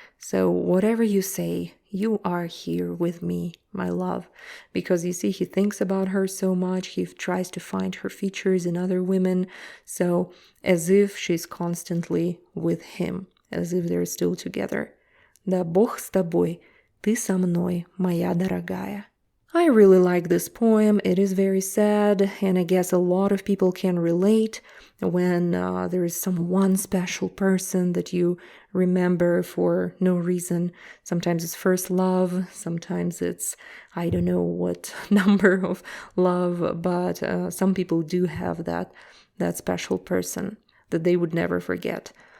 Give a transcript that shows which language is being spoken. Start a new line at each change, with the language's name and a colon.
English: So whatever you say, you are here with me, my love. Because you see, he thinks about her so much. He tries to find her features in other women. So as if she's constantly with him, as if they're still together.
Russian: Да, Бог с тобой, ты со мной, моя дорогая.
English: I really like this poem. It is very sad, and I guess a lot of people can relate when there is some one special person that you remember for no reason. Sometimes it's first love, sometimes it's, I don't know what number of love, but some people do have that special person that they would never forget.